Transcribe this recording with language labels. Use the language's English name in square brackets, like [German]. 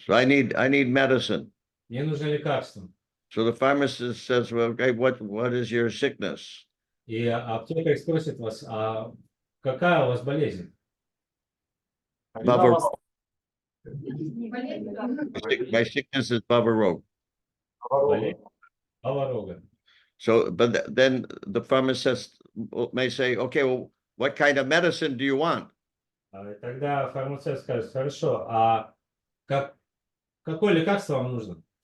[English] so I need medicine. [Russian] мне нужно лекарство. [English] So the pharmacist says, well, okay, what is your sickness? [Russian] И аптекарь спросит вас, а какая у вас болезнь? [English] My sickness is bhava-rog. [Russian] Болезнь бхава-рога. [English] So, but then the pharmacist may say, okay, well, what kind of medicine do you want? [Russian] Тогда фармацевт скажет, хорошо, а какое лекарство вам нужно?